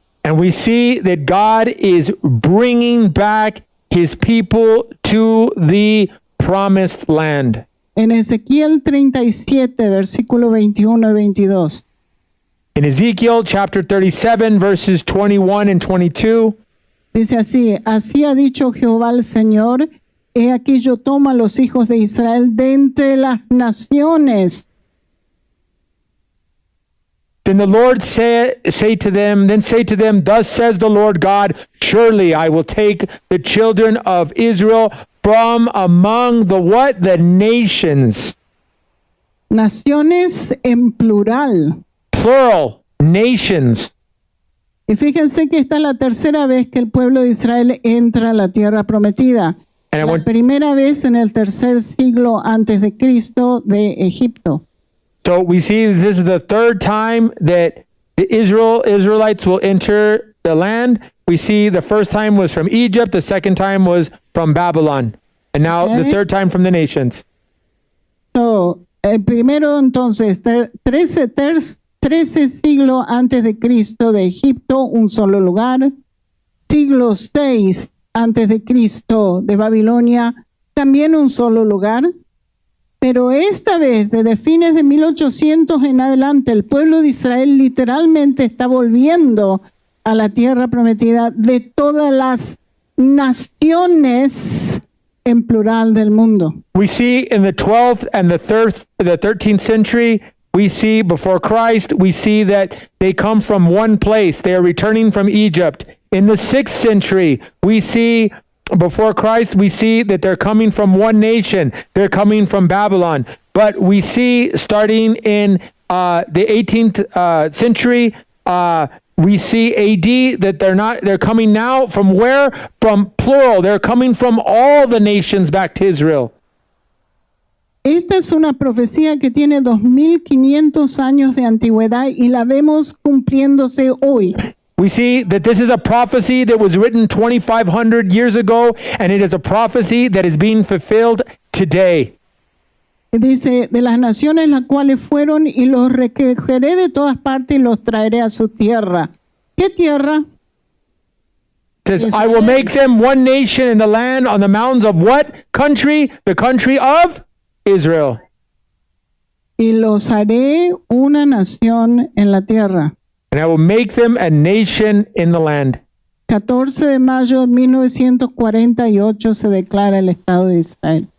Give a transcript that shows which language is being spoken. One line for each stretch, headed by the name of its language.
English: And we see that God is bringing back his people to the promised land.
Spanish: En Ezequiel 37, versículo 21 y 22.
English: In Ezekiel chapter 37, verses 21 and 22,
Spanish: Dice así, así ha dicho Jehová el Señor, he aquí yo tomo a los hijos de Israel de entre las naciones.
English: then the Lord say to them, thus says the Lord God, surely I will take the children of Israel from among the what? The nations.
Spanish: Naciones en plural.
English: Plural, nations.
Spanish: Y fíjense que esta es la tercera vez que el pueblo de Israel entra a la tierra prometida.
English: And I
Spanish: La
English: want,
Spanish: primera vez en el tercer siglo antes de Cristo de Egipto.
English: so we see this is the third time that the Israelites will enter the land. We see the first time was from Egypt, the second time was from Babylon, and now the Okay. third time from the nations.
Spanish: So, primero entonces, 13 siglos antes de Cristo de Egipto, un solo lugar. Siglo 6 antes de Cristo de Babilonia, también un solo lugar. Pero esta vez, desde fines de 1800 en adelante, el pueblo de Israel literalmente está volviendo a la tierra prometida de todas las naciones en plural del mundo.
English: We see in the 12th and the 13th century, we see before Christ, we see that they come from one place. They are returning from Egypt. In the 6th century, we see before Christ, we see that they're coming from one nation. They're coming from Babylon. But we see starting in the 18th century, we see AD that they're coming now from where? From plural. They're coming from all the nations back to Israel.
Spanish: Esta es una profecía que tiene 2500 años de antigüedad y la vemos cumpliéndose hoy.
English: We see that this is a prophecy that was written 2,500 years ago, and it is a prophecy that is being fulfilled today.
Spanish: Dice, de las naciones las cuales fueron y los recogeré de todas partes y los traeré a su tierra. ¿Qué tierra?
English: It says, Yes, I will ma'am. make them one nation in the land on the mountains of what country? The country of Israel.
Spanish: Y los haré una nación en la tierra.
English: And I will make them a nation in the land.
Spanish: 14 de mayo de 1948 se declara el Estado de Israel.